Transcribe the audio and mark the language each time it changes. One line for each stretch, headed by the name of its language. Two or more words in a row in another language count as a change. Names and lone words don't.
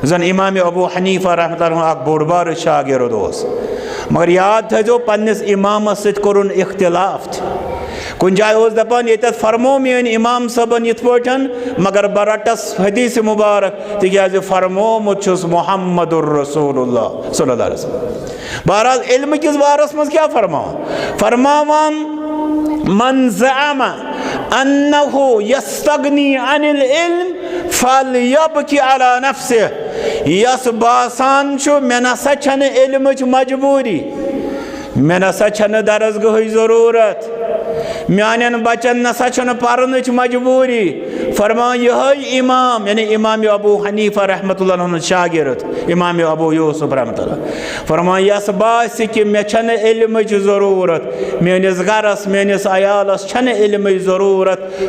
Kashmiri: जन इमाम अबू हनीफा रहमतुल्लाह बोड़ बार शागिर्द ओस। मगर याद थो पन्निस इमामस सत कोरुन इख्तिलाफ। कुन जाय दपान ये फरमो मेन इमाम सबन यथ पठन, मगर बरटस हदीस मुबारक तिकाज फरमोमुत
Arabic: محمد رسول الله صلى الله عليه وسلم. बहरहाल इल्म किस बारस मज क्या फरमावान من زعم أنه يستغني عن العلم فليبك على نفسه.
Kashmiri: यस बासान मे नसा छन इल्मच मजबूरी, मे नसा छन दरसगाह ज़रूरत, म्यान बचन नसा छन परनच मजबूरी। फरमा यह इमाम यानी इमाम अबू हनीफा रहमतुल्लाह शागिर्द इमाम अबू यूसुफ रहमतुल्लाह फरमा यस बास कि मे छन इल्मच ज़रूरत, मेनिस गरस मेनिस अयालस छन इल्मच ज़रूरत।